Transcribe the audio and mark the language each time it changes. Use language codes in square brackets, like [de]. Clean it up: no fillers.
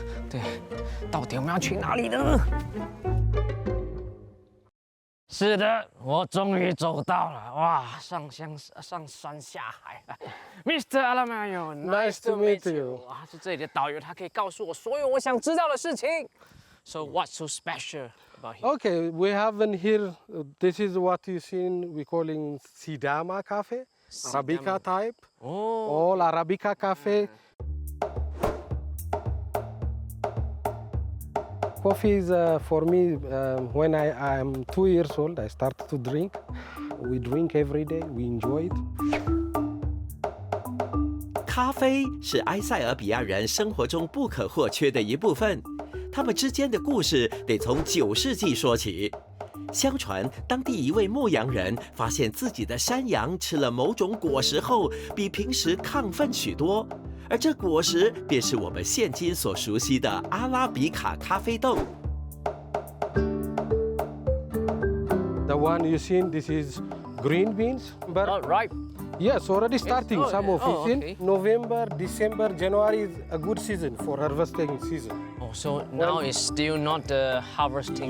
[zh] 对，到底我们要去哪里呢？是的，我终于走到了，哇，上山下海了。 [en] Mr. Alamayo，nice to meet you。 [zh] 他是这里的导游，他可以告诉我所有我想知道的事情。 [en] So what's so special about here? Okay, we have in here, this is what you seen, we calling Sidama Cafe, Arabica type, all Arabica Cafe. Coffee is for me, when I am 2 years old, I started to drink. We drink every day, we enjoy it. [zh] 咖啡是埃塞俄比亚人生活中不可或缺的一部分。他们之间的故事得从9世纪说起。相传，当地一位牧羊人发现自己的山羊吃了某种果实后，比平时亢奋许多，而这果实便是我们现今所熟悉的阿拉比卡咖啡豆。 [en] The one you seen, this is green beans. Oh, right. Yes, already starting some of it. Okay. November, December, January is a good season for harvesting season. Oh, so now it's still not the harvesting